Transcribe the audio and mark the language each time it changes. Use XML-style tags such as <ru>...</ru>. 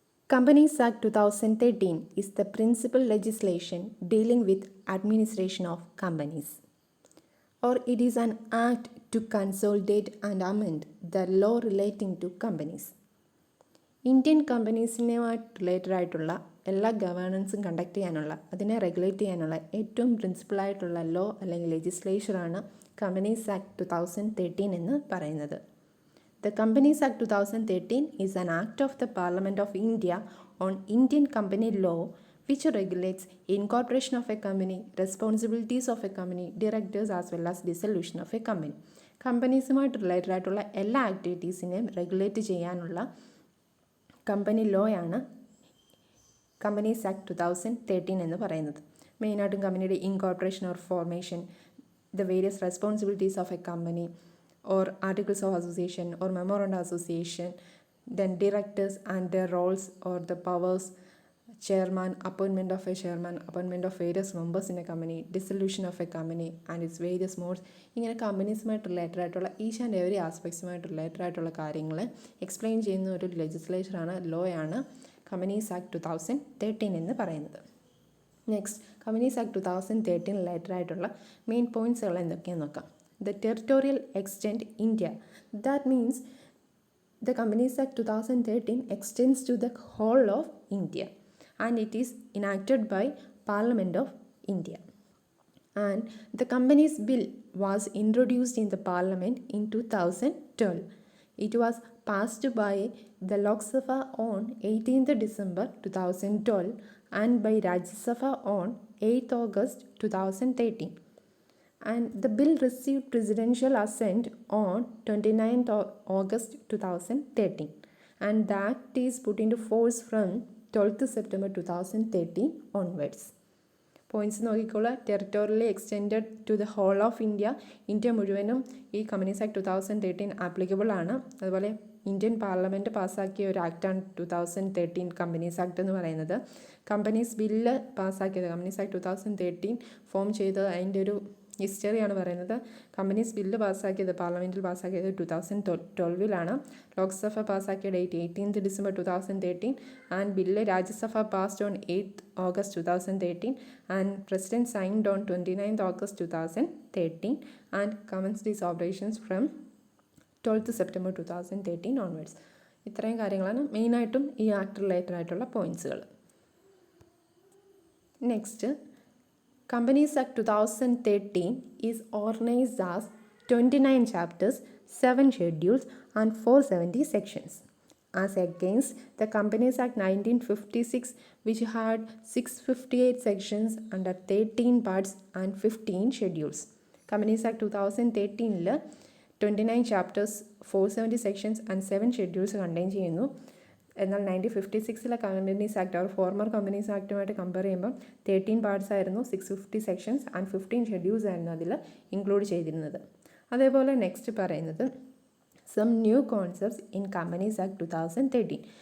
<en>Companies Act 2013 is the principal legislation dealing with administration of companies, or it is an act to consolidate and amend the law relating to companies.</en> <ml>Indian കമ്പനീസിനുമായിട്ട് related ആയിട്ടുള്ള എല്ലാ ഗവേണൻസും conduct ചെയ്യാനുള്ള അതിനെ regulate ചെയ്യാനുള്ള ഏറ്റവും പ്രിൻസിപ്പളായിട്ടുള്ള law അല്ലെങ്കിൽ ലെജിസ്ലേച്ചറാണ് companies act 2013 എന്ന് പറയുന്നത്.</ml> <en>The companies act 2013 is an act of the parliament of India on Indian company law which regulates incorporation of a company, responsibilities of a company, directors as well as dissolution of a company.</en> <ml>കമ്പനീസുമായിട്ട് related ആയിട്ടുള്ള എല്ലാ ആക്ടിവിറ്റീസിനെയും regulate ചെയ്യാനുള്ള company law ആണ് companies act 2013 എന്ന് പറയുന്നത്.</ml> <en>മെയിനായിട്ടും കമ്പനിയുടെ incorporation or formation, the various responsibilities of a company or articles of association or memorandum association, then directors and the roles or the powers, chairman, appointment of a chairman, appointment of various members in a company, dissolution of a company and its various modes.</en> <ml>ഇങ്ങനെ കമ്പനീസുമായിട്ട് related ആയിട്ടുള്ള each and every ആസ്പെക്ട്സുമായിട്ട് related ആയിട്ടുള്ള കാര്യങ്ങൾ explain ചെയ്യുന്ന ഒരു ലെജിസ്ലേച്ചറാണ്, law ആണ് companies act 2013 എന്ന് പറയുന്നത്. Next, companies act 2013 related ആയിട്ടുള്ള മെയിൻ പോയിൻറ്റ്സുകൾ എന്തൊക്കെയാണെന്ന് നോക്കാം.</ml> <en>The territorial extend India, that means the Companies Act 2013 extends to the whole of India and it is enacted by Parliament of India. And the Companies Bill was introduced in the Parliament in 2012. It was passed by the Lok Sabha on 18th December 2012 and by Rajya Sabha on 8th August 2013. And the bill received presidential assent on 29th August 2013 and the act is put into force from 12th September 2013 onwards.</en> <ml>Points നോക്കിക്കോളൂ.</ml> <en>territorially extended to the whole of India,</en> <ml>India മുഴുവനും ഈ companies act 2013 applicable ആണ്. അതുപോലെ Indian parliament പാസ്സാക്കിയ ഒരു ആക്റ്റാണ് 2013 companies act എന്ന് പറയുന്നത്. Companies bill പാസ്സാക്കിയത്, companies act 2013 form ചെയ്തത്, അതിൻ്റെ ഒരു ഹിസ്റ്ററിയാണ് പറയുന്നത്. കമ്പനീസ് ബില്ല് പാസ്സാക്കിയത്, പാർലമെൻറ്റിൽ പാസ്സാക്കിയത് 2012 ലോക്സഭ പാസ്സാക്കിയ date 18th December 2013 and bill Rajya Sabha passed on 8th August 2013 and president signed on 29th August 2013 and commenced its operations from 12th September 2013 onwards. ഇത്രയും കാര്യങ്ങളാണ് മെയിനായിട്ടും ഈ ആക്ട് റിലേറ്റഡ് ആയിട്ടുള്ള പോയിൻറ്റ്സുകൾ.</ml> <en>Next, Companies Act 2013 is organized as 29 chapters, 7 schedules and 470 sections, as against the Companies Act 1956 which had 658 sections under 13 parts and 15 schedules. Companies Act 2013 29 chapters, 470 sections and 7 schedules</en> <ml>contain ചെയ്യുന്നു. എന്നാൽ 1956 companies act, അവർ former companies ആക്ടുമായിട്ട് compare ചെയ്യുമ്പോൾ 13 parts ആയിരുന്നു, 650 sections and 15 schedules ആയിരുന്നു അതിൽ include ചെയ്തിരുന്നത്. അതേപോലെ next പറയുന്നത് some new concepts in companies act 2013.</ml>